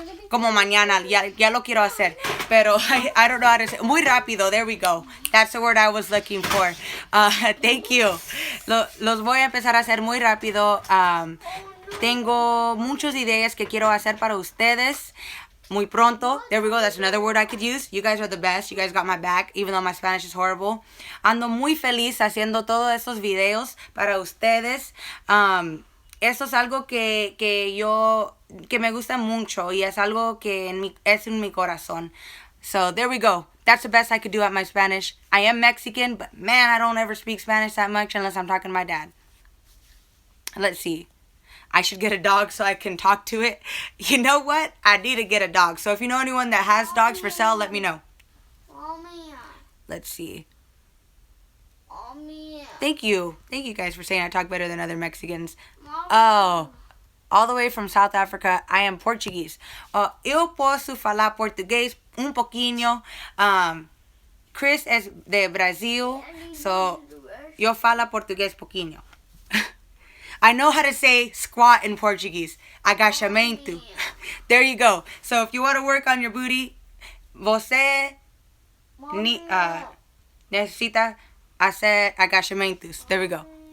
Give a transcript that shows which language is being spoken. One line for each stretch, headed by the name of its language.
Spanish: Como mañana, ya lo quiero hacer. Pero
English: I don't know how to say.
Spanish: Muy rápido,
English: there we go. That's the word I was looking for. Thank you.
Spanish: Los voy a empezar a hacer muy rápido. Tengo muchas ideas que quiero hacer para ustedes. Muy pronto.
English: There we go. That's another word I could use. You guys are the best. You guys got my back, even though my Spanish is horrible.
Spanish: Ando muy feliz haciendo todos estos videos para ustedes. Eso es algo que me gusta mucho y es algo que es en mi corazón.
English: So there we go. That's the best I could do at my Spanish. I am Mexican, but man, I don't ever speak Spanish that much unless I'm talking to my dad. Let's see. I should get a dog so I can talk to it. You know what? I need to get a dog. So if you know anyone that has dogs for sale, let me know. Let's see. Thank you. Thank you guys for saying I talk better than other Mexicans. Oh, all the way from South Africa. I am Portuguese.
Portuguese: Eu posso falar português pouquinho. Chris
Spanish: es de Brasil.
English: So,
Portuguese: yo falo português pouquinho.
English: I know how to say squat in Portuguese.
Portuguese: Agachamento.
English: There you go. So if you want to work on your booty,
Portuguese: você
Spanish: necesita hacer
Portuguese: agachamentos.
English: There we go.